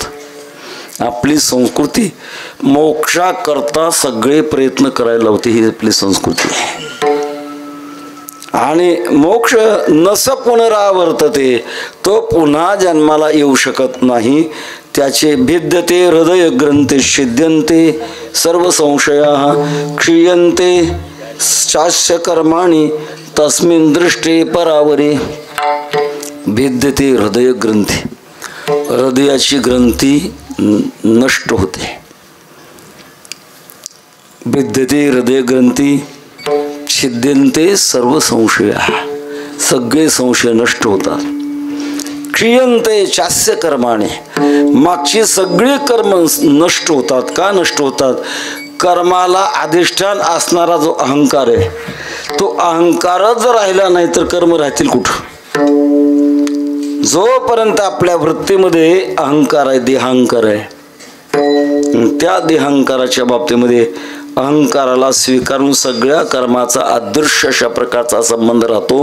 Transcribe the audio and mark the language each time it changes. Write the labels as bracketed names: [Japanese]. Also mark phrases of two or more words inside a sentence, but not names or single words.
[Marathi] आपली संस्कृती मोक्षाकरता सगळे प्रयत्न करायला होते, ही आपली संस्कृती आहे. आणि मोक्ष [Sanskrit] नस पुनरावर्तते, [Marathi] तो पुन्हा जन्माला येऊ शकत नाही. [Sanskrit] त्याचे भिद्यते हृदय ग्रंथे छिद्यन्ते सर्व संशया क्षीयन्ते शास्य कर्माणि तस्मिन् दृष्टे परावरे. भिद्यते हृदय ग्रंथी, [Marathi] हृदयाची ग्रंथी नष्ट होते. [Sanskrit] भिद्यते हृदय ग्रंथी छिद्यन्ते सर्व संशय, [Marathi] सगळे संशय नष्ट होतात. [Sanskrit] क्षीयन्ते चास्य कर्माने, [Marathi] मागची सगळी कर्म नष्ट होतात. का नष्ट होतात? कर्माला अधिष्ठान असणारा जो अहंकार आहे, तो अहंकारच जर राहिला नाही तर कर्म राहतील कुठं? जोपर्यंत आपल्या वृत्तीमध्ये अहंकार आहे, देहांकार आहे, त्या देहांकाराच्या बाबतीमध्ये अहंकाराला स्वीकारून सगळ्या कर्माचा अदृश्य अशा प्रकारचा संबंध राहतो.